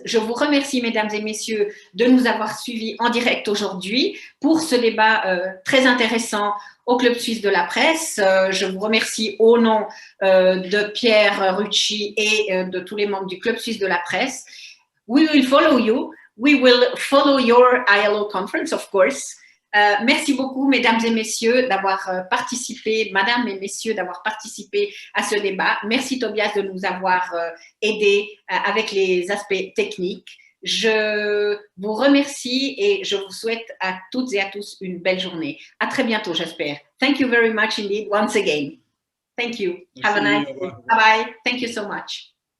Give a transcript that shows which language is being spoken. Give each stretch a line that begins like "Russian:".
French: Je vous remercie, mesdames et messieurs, de nous avoir suivis en direct aujourd'hui pour ce débat très intéressant au Club Suisse de la Presse. Je vous remercie au nom de Pierre Rucci et de tous les membres du Club Suisse de la Presse.
English: We will follow you. We will follow your ILO conference, of course.
French: Merci beaucoup, mesdames et messieurs, d'avoir participé, mesdames et messieurs, d'avoir participé à ce débat. Merci, Tobias, de nous avoir aidés avec les aspects techniques. Je vous remercie et je vous souhaite à toutes et à tous une belle journée. À très bientôt, j'espère.
English: Thank you very much indeed, once again. Thank you. Have a nice day. Bye-bye. Thank you so much.